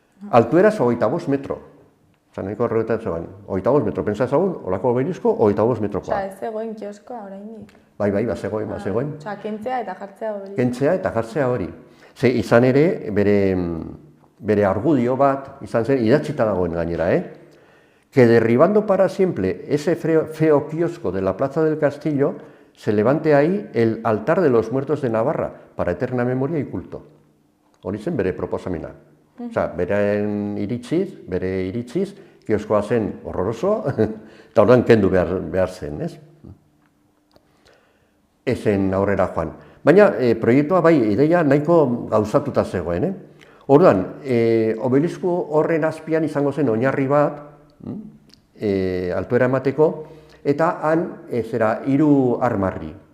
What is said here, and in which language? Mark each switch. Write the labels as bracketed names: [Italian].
[Basque] Altueraz 25 metro. Nahiko horretatzen, 25 metro. Pentsa ezagun, olako obelisko, 25 metrokoa. Ez zegoen kioskoa oraindik. Bai, zegoen. Kentzea eta jartzea hori. Kentzea eta jartzea hori. Izan ere, bere argudio bat, izan zen, idatzita dagoen gainera, [Spanish] que derribando para siempre ese feo kiosco de la Plaza del Castillo, se levante ahí el altar de los muertos de Navarra, para eterna memoria y culto. [Basque] Hori zen bere proposamena. Osea, bere iritziz, kioskoa zen horroroso, eta orduan kendu behar zen, ez? Ezen aurrera joan. Baina proiektua bai, ideia nahiko gauzatuta zegoen, Orduan, obelisku horren azpian izango zen oinarri bat, altuera emateko, eta han 3 armarri.